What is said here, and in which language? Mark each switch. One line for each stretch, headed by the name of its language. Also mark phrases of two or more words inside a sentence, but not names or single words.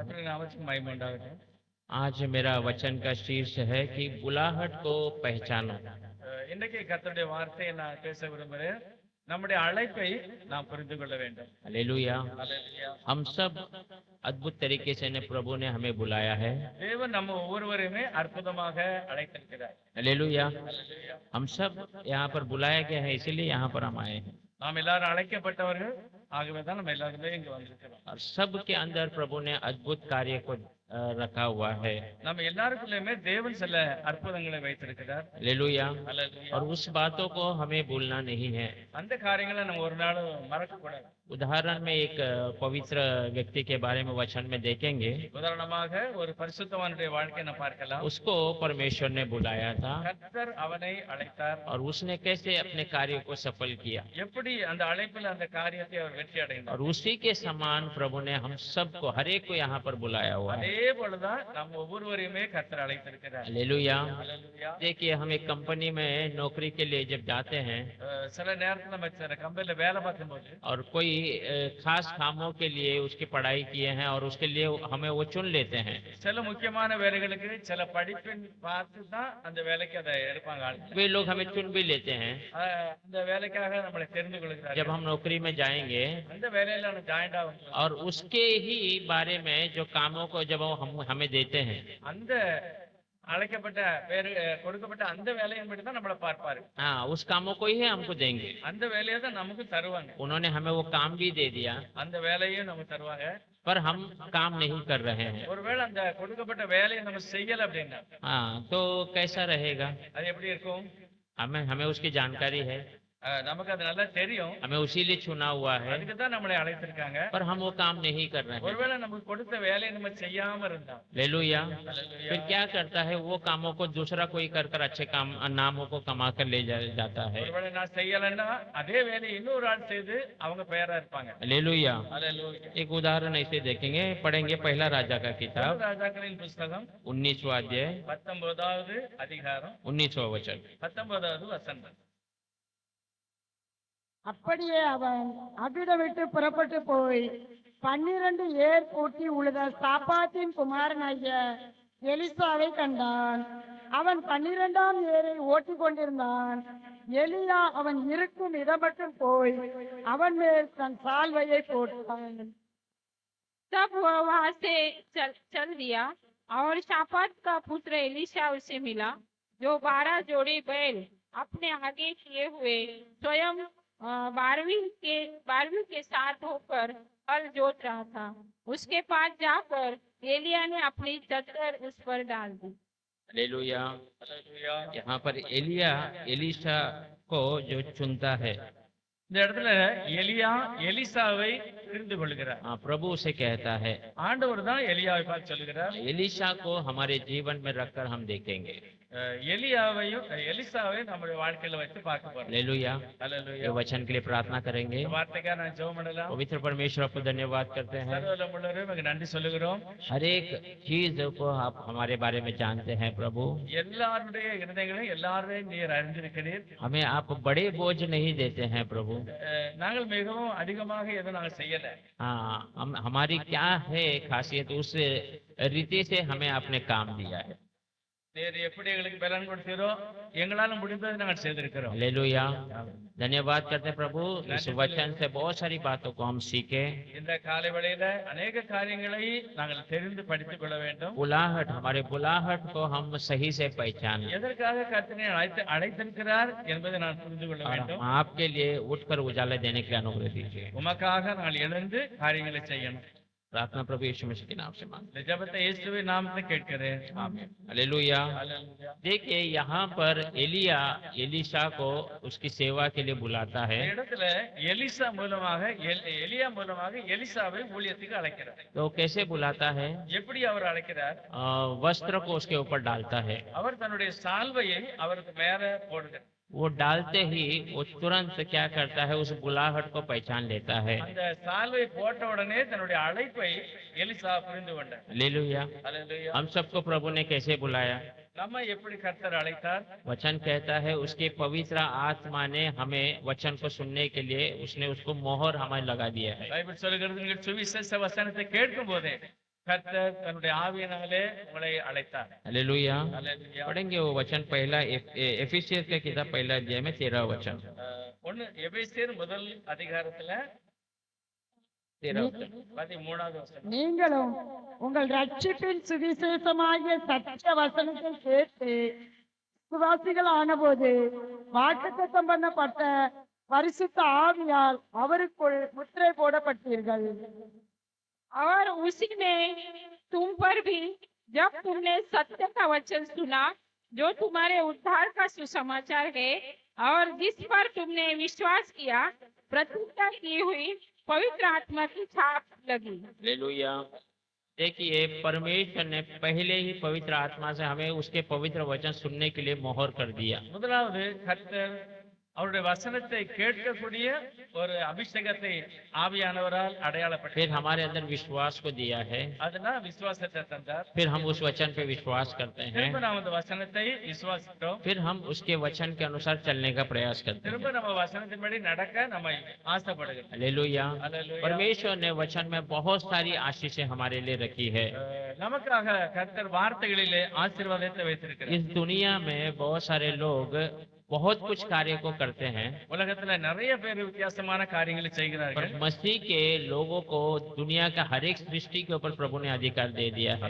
Tamil: நாமத்துக்கு மகிமை உண்டாகட்டும்.
Hindi: आज मेरा वचन का शीर्ष है कि बुलाहट को पहचानो।
Tamil: இன்றைக்கு கர்த்தருடைய வார்த்தையை நான் பேச விரும்புகிறேன். நம்முடைய அழைப்பை நாம் புரிந்து கொள்ள வேண்டும்.
Hindi: हालेलुया।
Tamil: அல்லேலூயா.
Hindi: हम सब अद्भुत तरीके से प्रभु ने हमें बुलाया है।
Tamil: தேவன் நம்ம ஒவ்வொருவரையுமே அற்புதமாக அழைத்திருக்கிறார்.
Hindi: हालेलुया।
Tamil: அல்லேலூயா.
Hindi: हम सब यहाँ पर बुलाया गया है, इसीलिए यहाँ पर हम आए हैं।
Tamil: நாம் எல்லாரும் அழைக்கப்பட்டவர்கள், ஆகவே தான் நம்ம எல்லாருமே இங்க வந்திருக்கிறோம்.
Hindi: और सबके अंदर प्रभु ने अद्भुत कार्य को रखा हुआ है।
Tamil: நம்ம எல்லாருக்குள்ளயுமே தேவன் சில அற்புதங்களை வைத்திருக்கிறார்.
Hindi: हालेलुया।
Tamil: அல்லேலூயா.
Hindi: और उस बातों को हमें भूलना नहीं है।
Tamil: அந்த காரியங்களை நம்ம ஒரு நாளும் மறக்க கூடாது.
Hindi: उदाहरण में एक पवित्र व्यक्ति के बारे में वचन में देखेंगे।
Tamil: உதாரணமாக ஒரு பரிசுத்தவானுடைய வாழ்க்கையை நம்ம பார்க்கலாம்.
Hindi: उसको परमेश्वर ने बुलाया था
Tamil: கர்த்தர் அவனை அழைத்தார்.
Hindi: और उसने कैसे अपने कार्य को सफल किया,
Tamil: எப்படி அந்த அழைப்பில் அந்த காரியத்தை அவர் வெற்றி அடைந்தார்.
Hindi: और उसी के समान प्रभु ने हम सबको, हर एक को यहाँ पर बुलाया हुआ है।
Tamil: அதே போலதான் நம்ம ஒவ்வொருவரையுமே கர்த்தர் அழைத்திருக்கிறார்.
Hindi: हालेलुया।
Tamil: அல்லேலூயா.
Hindi: देखिए, हम एक कंपनी में नौकरी के लिए जब जाते हैं
Tamil: சில நேரத்துல நம்ம சில கம்பெனில வேலை பார்க்கும்போது
Hindi: और कोई खास कामों के लिए उसकी पढ़ाई किए हैं और उसके लिए हमें वो चुन लेते हैं।
Tamil: சில முக்கியமான வேலைகளுக்கு சில படிப்பின் பார்த்து தான் அந்த வேலைக்கு அதை எடுப்பாங்க ஆள்.
Hindi: वे लोग हमें चुन भी लेते हैं।
Tamil: அந்த வேலைக்காக நம்மளை தெரிந்து கொள்கிறார்.
Hindi: जब हम नौकरी में जाएंगे
Tamil: அந்த வேலையில நம்ம ஜாயிண்ட் ஆகும்.
Hindi: और उसके ही बारे में जो कामों को जब वो हमें देते हैं,
Tamil: அந்த அழைக்கப்பட்ட பேரு கொடுக்கப்பட்ட அந்த வேலையை மட்டும் தான் நம்மளை பார்ப்பாரு.
Hindi: हाँ, उस कामों को ही हमको देंगे।
Tamil: அந்த வேலையை தான் நமக்கு தருவாங்க.
Hindi: उन्होंने हमें वो काम भी दे दिया,
Tamil: அந்த வேலையும் நமக்கு தருவாங்க.
Hindi: पर हम काम नहीं कर रहे हैं।
Tamil: ஒருவேளை அந்த கொடுக்கப்பட்ட வேலையை நம்ம செய்யல அப்படின்னா
Hindi: हाँ, तो कैसा रहेगा?
Tamil: அது எப்படி இருக்கும்?
Hindi: हमें उसकी जानकारी है,
Tamil: நமக்கு அது நல்லா தெரியும்.
Hindi: हमें उसी लिए चुना हुआ है,
Tamil: அதுக்கு தான் நம்மளை அழைத்திருக்காங்க.
Hindi: पर हम वो काम नहीं कर रहे हैं।
Tamil: ஒருவேளை நமக்கு கொடுத்த வேலையை நம்ம செய்யாம இருந்தா
Hindi: हालेलुया।
Tamil: அல்லேலூயா.
Hindi: फिर क्या करता है? वो कामों को दूसरा कोई कर अच्छे काम नामों को कमा कर ले जाता है।
Tamil: ஒருவேளை நான் செய்யலைன்னா அதே வேலையை இன்னொரு ஆள் செய்து அவங்க பெயரா இருப்பாங்க.
Hindi: हालेलुया।
Tamil: அல்லேலூயா.
Hindi: एक उदाहरण ऐसे देखेंगे, पढ़ेंगे पहला राजा का किताब
Tamil: ராஜாக்களின் புஸ்தகம்
Hindi: 19वां अध्याय
Tamil: 19வது அதிகாரம்
Hindi: 19वां वचन।
Tamil: 19வது வசனம். அப்படியே அவன் அவ்விடம் விட்டு புறப்பட்டு போய் 12 ஏர் பூட்டி உழுத சாப்பாத்தின் குமாரனாகிய எலிசாவை கண்டான். அவன் 12ஆம் ஏரை ஓட்டிக் கொண்டிருந்தான். எலியா அவன் இருக்கும் இடம் மட்டும் போய் அவன் மேல் தன் சால்வையை போட்டான்.
Hindi: तब वह वहां से चल दिया और शापात का पुत्र एलीशा उसे मिला, जो 12 जोड़ी बैल अपने आगे किए हुए स्वयं 12वीं के साथ होकर हल जोत रहा था। उसके पास जाकर एलिया ने अपनी चद्दर उस पर डाल दी। हालेलुया।
Tamil: அல்லேலூயா.
Hindi: यहाँ पर एलीशा को जो चुनता है,
Tamil: இந்த இடத்துல எலியா எலிசாவை தெரிந்து கொள்கிறார்.
Hindi: हाँ, प्रभु उसे कहता है।
Tamil: ஆண்டவர் தான் எலியாவை பார்த்து சொல்லுகிறார்.
Hindi: एलीशा को हमारे जीवन में रखकर हम देखेंगे।
Tamil: எலியாவையும் எலிசாவையும் நம்முடைய வாழ்க்கையில வச்சு பார்க்க போறோம்.
Hindi: हालेलुया।
Tamil: அல்லேலூயா.
Hindi: ये वचन के लिए प्रार्थना करेंगे।
Tamil: இந்த வார்த்தைக்காக நான் ஜெபம் பண்ணலாம்.
Hindi: पवित्र परमेश्वर आपको धन्यवाद करते हैं।
Tamil: சர்வவல்லமையுள்ளவரே, உங்களுக்கு நன்றி சொல்லுகிறோம்.
Hindi: हर एक चीज को आप हमारे बारे में जानते हैं प्रभु।
Tamil: எல்லாருடைய இருதயங்களையும் எல்லாரையும் நீர் அறிந்திருக்கிறீர்.
Hindi: हमें आप बड़े बोझ नहीं देते हैं प्रभु।
Tamil: நாங்கள் மிகவும் அதிகமாக எதுவும் நாங்கள் செய்யல.
Hindi: हाँ, हमारी क्या है खासियत, उस रीति से हमें आपने काम दिया है।
Tamil: நீர் எப்படி எங்களுக்கு பலன் கொடுத்தீரோ எங்களால முடிந்ததை நாங்கள் செய்திருக்கிறோம்.
Hindi: हालेलुया। धन्यवाद करते हैं प्रभु, इस वचन से बहुत सारी बातों को हम सीखे।
Tamil: இந்த காலை வேளையில अनेक காரியங்களை நாங்கள் தெரிந்து படித்துக் கொள்ள வேண்டும்.
Hindi: बुलाहट, हमारे बुलाहट को हम सही से पहचाने
Tamil: எதற்காக கர்த்தனை அழைத்திருக்கிறார் என்பதை நான் புரிந்து கொள்ள
Hindi: और
Tamil: வேண்டும்.
Hindi: हम आपके लिए उठकर उजाला देने के लिए अनुग्रह दीजिए।
Tamil: உமக்காக நாங்கள் எழுந்து காரியங்களை செய்யணும்.
Hindi: प्रार्थना प्रभु यीशु मसीह के नाम से मांगते
Tamil: இந்த ஜெபத்தை இயேசுவின் நாமத்தில் கேட்கிறேன்.
Hindi: हैं, आमीन। हालेलुया।
Tamil: அல்லேலூயா.
Hindi: देखिए, यहाँ पर एलीशा को उसकी सेवा के लिए बुलाता
Tamil: இந்த
Hindi: है।
Tamil: இடத்துல எலிசா மூலமாக எலியா மூலமாக எலிசாவை ஊழியத்துக்கு அழைக்கிறார்.
Hindi: तो कैसे बुलाता है?
Tamil: எப்படி அவர் அழைக்கிறார்?
Hindi: वस्त्र को उसके ऊपर डालता है।
Tamil: அவர் தன்னுடைய சால்வையை அவருக்கு மேல போடுகிறார்.
Hindi: वो डालते ही वो तुरंत क्या करता है? उस बुलाहट को पहचान लेता है।
Tamil: அந்த சால்வை போட்ட உடனே தன்னுடைய அழைப்பை எலிசா புரிந்து கொண்டார்.
Hindi: हालेलुया।
Tamil: அல்லேலூயா.
Hindi: हम सबको प्रभु ने कैसे बुलाया?
Tamil: நம்ம எப்படி கர்த்தர் அழைத்தார்?
Hindi: वचन कहता है उसके पवित्र आत्मा ने हमें वचन को सुनने के लिए उसने उसको मोहर हमें लगा दिया है।
Tamil: பைபிள் சொல்லுகிறது, நீங்கள் சுவிசேஷ வசனத்தை கேட்கும் போதே கர்த்தர் தன்னுடைய ஆவியினாலே உங்களை அழைத்தார்.
Hindi: हालेलुया।
Tamil: அல்லேலூயா.
Hindi: पढ़ेंगे वो वचन पहला एफिसियंस का किताब पहला अध्याय में 13 वचन।
Tamil: ஒண்ணு எபேசியர் முதல் அதிகாரத்துல
Hindi: 13 वचन।
Tamil: 13வது வசனம். நீங்களும் உங்கள் ரட்சிப்பின் சுவிசேஷமாகிய சத்திய வசனத்தை கேட்டு சுவாசிகள் ஆனபோது வாக்குத்தத்தம் பண்ணப்பட்ட பரிசுத்த ஆவியால் அவருக்குள் முத்திரை போடப்பட்டீர்கள்.
Hindi: और उसी ने तुम पर भी, जब तुमने सत्य का वचन सुना जो तुम्हारे उद्धार का सुसमाचार है, और जिस पर तुमने विश्वास किया, प्रतिज्ञा की हुई पवित्र आत्मा की छाप लगी। हालेलुया। देखिए परमेश्वर ने पहले ही पवित्र आत्मा से हमें उसके पवित्र वचन सुनने के लिए मोहर कर दिया।
Tamil: முதலாவது கர்த்தர் அவருடைய வசனத்தை கேட்கக்கூடிய ஒரு அபிஷேகத்தை ஆவியானவரால் அடையாளப்பட்டார்.
Hindi: फिर हमारे अंदर विश्वास को दिया है।
Tamil: அதனால விசுவாசத்தை தந்தார்.
Hindi: फिर हम उस वचन पे विश्वास करते हैं।
Tamil: திரும்ப நாம் அந்த வசனத்தை விசுவாசிக்கிறோம்.
Hindi: फिर हम उसके वचन के अनुसार चलने का प्रयास करते
Tamil: திரும்ப
Hindi: हैं।
Tamil: நம்ம வசனத்தின்படி நடக்க நம்ம ஆசைப்படுகிறோம்.
Hindi: हालेलुया।
Tamil: அல்லேலூயா.
Hindi: परमेश्वर ने वचन में बहुत सारी आशीषें हमारे लिए रखी है।
Tamil: நமக்காக கர்த்தர் வார்த்தைகளிலே ஆசீர்வாதத்தை வைத்திருக்கிறார்.
Hindi: इस दुनिया में बहुत सारे लोग बहुत कुछ कार्य को करते हैं,
Tamil: உலகத்துல நிறைய பேர் வித்தியாசமான காரியங்களை
Hindi: पर
Tamil: செய்கிறார்கள்.
Hindi: मसीह के लोगों को दुनिया का हर एक सृष्टि के ऊपर प्रभु ने अधिकार दे दिया है।